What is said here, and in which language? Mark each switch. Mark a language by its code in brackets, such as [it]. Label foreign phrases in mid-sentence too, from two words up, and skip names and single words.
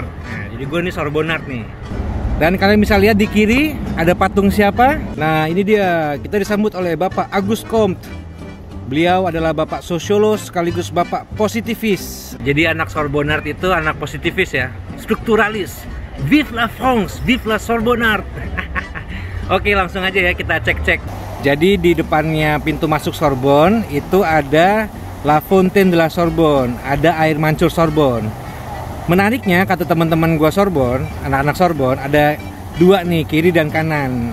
[id] Nah, jadi gue nih Sorbonnard nih. Dan kalian bisa lihat di kiri ada patung siapa? Nah, ini dia. Kita disambut oleh Bapak Auguste Comte. Beliau adalah Bapak sosiolog sekaligus Bapak positivis. Jadi anak Sorbonnard itu anak positivis ya, strukturalis. [fr] Vive la France, vive la Sorbonnard. [id] Oke, langsung aja ya kita cek-cek. Jadi di depannya pintu masuk Sorbonne itu ada La Fontaine de la Sorbonne, ada air mancur Sorbonne. Menariknya, kata teman-teman gua Sorbonne, anak-anak Sorbonne, ada dua nih, kiri dan kanan.